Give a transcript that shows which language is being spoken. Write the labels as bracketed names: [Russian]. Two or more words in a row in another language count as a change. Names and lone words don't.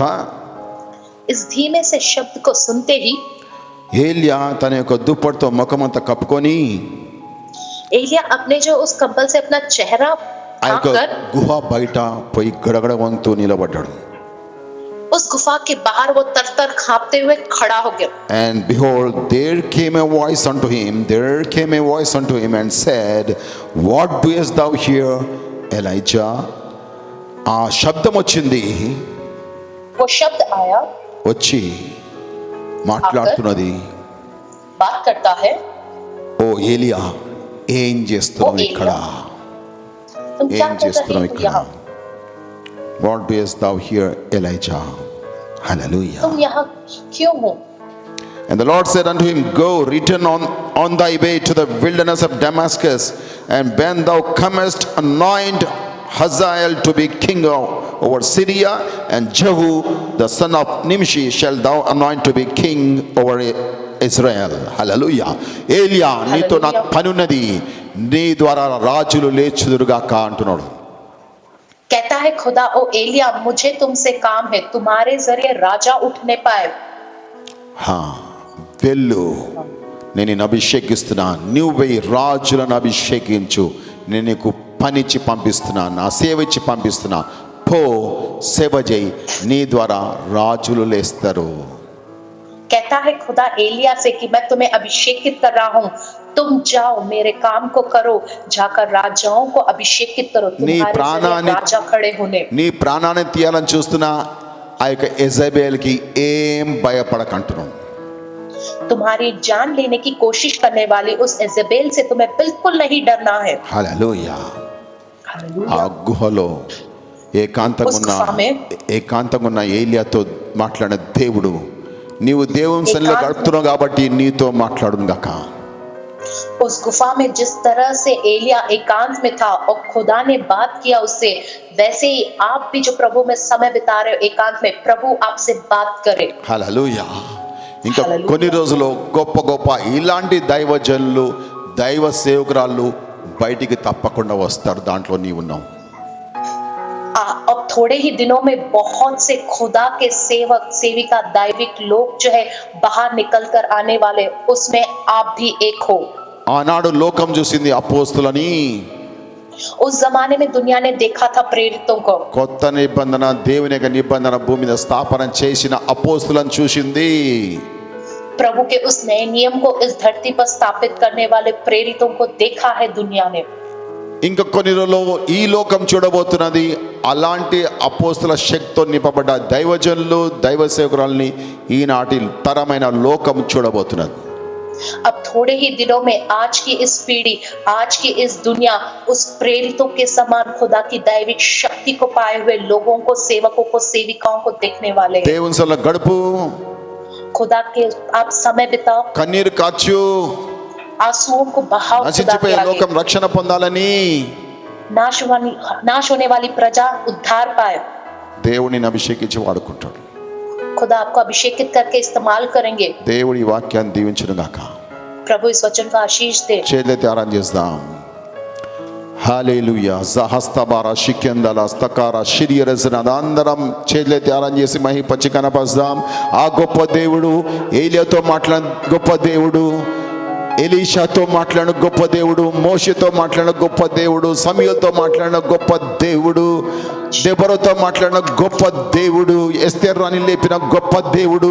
[Hindi] इस धीमे से शब्द को सुनते ही [Telugu] ఏలియా తన యొక్క దుప్పటితో ముఖమంతా కప్పుకొని [Hindi] एलिया अपने जो उस कंबल से अपना चेहरा [Telugu] ఆ యొక్క [Hindi] ढांकर [Telugu] గుహ బయట పోయి గడగడ వంతు నిలబడ్డాడు. [Hindi] उस गुफा के बाहर वो तर कांपते हुए खड़ा हो गया. [English] And behold, there came a voice unto him and said, What doest thou here, Elijah? [Telugu] ఆ శబ్దం వచ్చింది, [Hindi] वो शब्द आया, [Telugu] వచ్చి మాట్లాడుతున్నది, [Hindi] बात करता है, [Telugu] ఓ ఏలియా ఏం చేస్తున్నావు ఇక్కడ? [Hindi] तुम क्या [Telugu] ఏం [Hindi] कर [Telugu] చేస్తున్నావు [Hindi] रहे हो [Telugu] ఇక్కడ? [Hindi] यहाँ? [English] What doest thou here, Elijah? Hallelujah. [Hindi] तुम यहाँ क्यों हो? [English] And the Lord said unto him, Go, return on thy way to the wilderness of Damascus, and when thou comest, anoint Hazael to be king over Syria, and Jehu the son of Nimshi shall thou anoint to be king over Israel. Hallelujah. [Telugu] ఏలియా నీతో నాకు పని ఉన్నది, నీ ద్వారా రాజులు లేచుదురుగాక అంటున్నాడు. [Hindi] कहता है खुदा, ओ एलिया, मुझे तुमसे काम है, तुम्हारे जरिए राजा उठने पाए. [Telugu] వెళ్ళు, నేను నిన్ను అభిషేకిస్తున్నా, నువ్వు పోయి రాజులను అభిషేకించు, నేను నీకు పనిచ్చి పంపిస్తున్నా, నా సేవ ఇచ్చి పంపిస్తున్నా, పో సేవ చేయి, నీ ద్వారా రాజులు లేస్తారు. [Hindi] कहता है खुदा एलिया से कि मैं तुम्हें अभिषेकित कर रहा हूँ, तुम जाओ मेरे काम को करो, जाकर राजाओं को अभिषेकित करो, तुम्हारे जरिए राजा खड़े होने. [Telugu] నీ ప్రాణాన్ని తీయాలని చూస్తున్నా ఆ యొక్క యెజబెల్కి ఏం భయపడకంటున్నాను. [Hindi] तुम्हारी जान लेने की कोशिश करने वाली उस इजेबेल से तुम्हें बिल्कुल नहीं डरना है. [Telugu] హల్లెలూయా. ఆ [Hindi] हालेलुया. [Telugu] గుహలో ఏకాంతంగా ఉన్న ఏలియాతో మాట్లాడిన దేవుడు, నీవు దేవుని సన్నిధిలో గడుపుతున్నావు కాబట్టి నీతో మాట్లాడును గాక. [Hindi] उस गुफा में जिस तरह से एलिया एकांत में था और खुदा ने बात किया उससे, वैसे ही आप भी जो प्रभु में समय बिता रहे हो एकांत में, प्रभु आपसे बात करे. [Telugu] హల్లెలూయా. ఇంకా కొన్ని రోజులు గొప్ప గొప్ప ఇలాంటి దైవజనులు, దైవ సేవకురాళ్ళు బయటికి తప్పకుండా వస్తారు, దాంట్లో నీవు ఉన్నావు. [Hindi] अब थोड़े ही दिनों में बहुत से खुदा के सेवक सेविका दैविक लोग जो है बाहर निकल कर आने वाले, उसमें आप भी एक हो. [Telugu] ఆనాడు లోకం చూసింది అపోస్తులని, [Hindi] उस जमाने में दुनिया ने देखा था प्रेरितों को, [Telugu] కొత్త నిబంధన దేవుని యొక్క నిబంధన భూమి మీద స్థాపన చేసిన అపోస్తులను చూసింది. [Hindi] प्रभु के उस नए नियम को इस धरती पर स्थापित करने वाले प्रेरितों को देखा है दुनिया ने. [Telugu] ఇంకా కొన్ని రోజుల్లో ఈ లోకం చూడబోతున్నది అలాంటి అపోస్తుల శక్తితో నింపబడ్డ దైవజనులు దైవ సేవకురాల్ని ఈనాటి తరమైన లోకం చూడబోతున్నది. [Hindi] अब थोड़े ही दिनों में आज की इस पीढ़ी, आज की इस दुनिया उस प्रेरितों के समान खुदा की दैविक शक्ति को पाए हुए लोगों को, सेवकों को, सेविकाओं को देखने वाले हैं. [Telugu] దేవుని సన్నిధిలో గడుపు, [Hindi] खुदा के आप समय बिताओ, [Telugu] కన్నీరు కార్చు, [Hindi] आंसुओं को बहाओ. खुदा के [Telugu] నశించిపోయే [Hindi] आगे. [Telugu] లోకం రక్షణ పొందాలని [Hindi] नाश होने वाली प्रजा उद्धार पाए. [Telugu] దేవుడిని అభిషేకించి వాడుకుంటాడు. [Hindi] खुदा आपको अभिषेकित करके इस्तेमाल करेंगे. [Telugu] దేవుడి వాక్యాన్ని దీవించును గాక. [Hindi] प्रभु इस वचन का आशीष दे. [Telugu] చేతులెత్తి ఆరాధన చేద్దాం. హల్లెలూయా. జహస్తబారా షికెందల స్తకారా శిరియరజన అందరం చేతులెత్తి ఆరాధన చేసి మహిమపరిచి కనపరుస్తాం. ఆ గొప్ప దేవుడు, ఏలియాతో మాట్లాడిన గొప్ప దేవుడు, ఎలీషాతో మాట్లాడిన గొప్ప దేవుడు, మోషేతో మాట్లాడిన గొప్ప దేవుడు, సమూయేలుతో మాట్లాడిన గొప్ప దేవుడు, దెబోరాతో మాట్లాడిన గొప్ప దేవుడు, ఎస్తేరు రాణిని లేపిన గొప్ప దేవుడు.